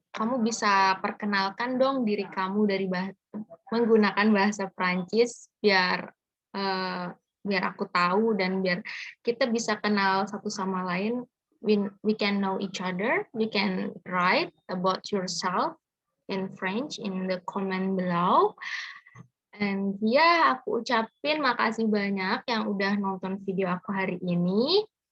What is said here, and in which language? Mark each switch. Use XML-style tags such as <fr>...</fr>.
<id>Kamu bisa perkenalkan dong diri kamu dari menggunakan bahasa Prancis biar aku tahu dan biar kita bisa kenal satu sama lain.</id> <en>We can know each other. You can write about yourself in French in the comment below.</en> <id>And ya, aku ucapin makasih banyak yang udah nonton video aku hari ini.</id>